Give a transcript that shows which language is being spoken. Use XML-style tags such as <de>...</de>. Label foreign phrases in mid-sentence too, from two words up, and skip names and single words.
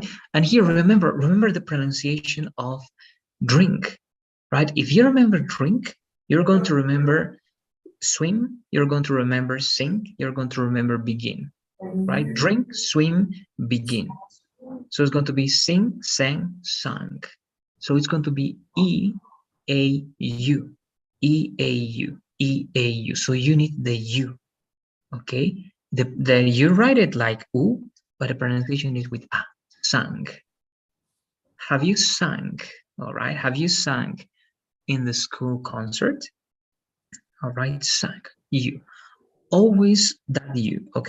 <en>And here, remember the pronunciation of drink, right? If you remember drink, you're going to remember swim, you're going to remember sing, you're going to remember begin, right? Drink, swim, begin. So it's going to be sing, sang, sung. So it's going to be E-A-U, E-A-U, E-A-U. So you need the U, okay? You write it like U, but the pronunciation is with A, sang. Have you sung, all right? Have you sung in the school concert? All right, sang, U. Always that U, okay?</en>